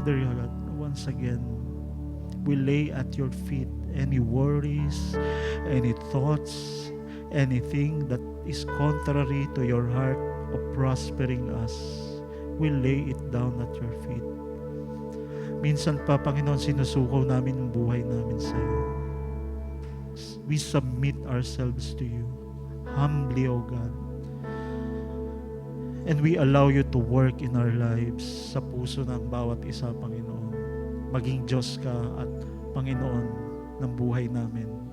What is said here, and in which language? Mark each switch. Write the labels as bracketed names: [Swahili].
[English] Father God, once again, we lay at your feet any worries, any thoughts, anything that is contrary to your heart of prospering us. We lay it down at your feet. [Filipino] Minsan pa, Panginoon, sinusuko namin ang buhay namin sa iyo. [English] We submit ourselves to you, humbly, O God. And we allow you to work in our lives [Filipino] sa puso ng bawat isa, Panginoon. Maging Diyos ka at Panginoon ng buhay namin.